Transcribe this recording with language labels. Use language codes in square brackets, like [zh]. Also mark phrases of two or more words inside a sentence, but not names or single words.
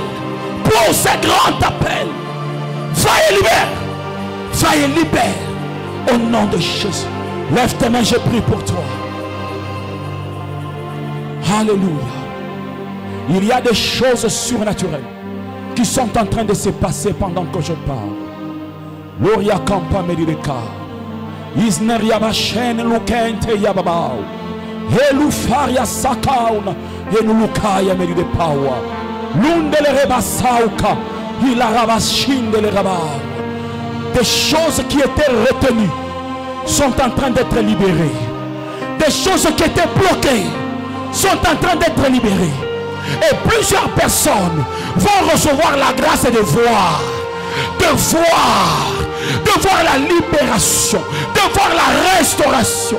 [fr] Pour ces grands appels. Va et libère. Va et libère. Au nom de Jésus. Lève tes mains, je prie pour toi. Alléluia. Il y a des choses surnaturelles qui sont en train de se passer pendant que je parle. Gloria campa merideka. Isneria bachen lukente yababao. Elufaria sakauna. Enulukaya meridepawa. Lundele rebasauka. Il a rabashinde le rabao. Des choses qui étaient retenues sont en train d'être libérées. Des choses qui étaient bloquées sont en train d'être libérées. Et plusieurs personnes vont recevoir la grâce de voir la libération, de voir la restauration.